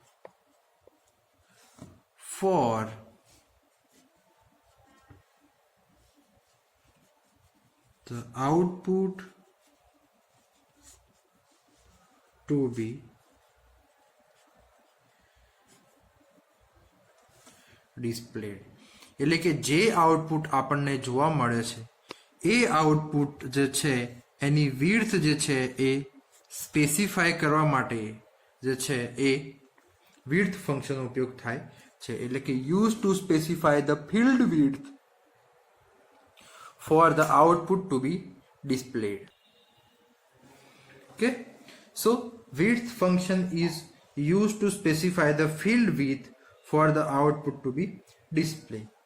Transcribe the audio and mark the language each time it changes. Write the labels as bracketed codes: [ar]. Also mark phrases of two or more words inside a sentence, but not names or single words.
[en] for the output to be displayed. [gu] એટલે કે જે આઉટપુટ આપણને જોવા મળે છે એ આઉટપુટ જે છે એની વિડ્થ જે છે એ સ્પેસિફાય કરવા માટે જે છે એ [en] width function [gu] નો ઉપયોગ થાય છે એટલે કે [en] used to specify the field width for the output to be displayed. Okay, so width function is used to specify the field width for the output to be displayed.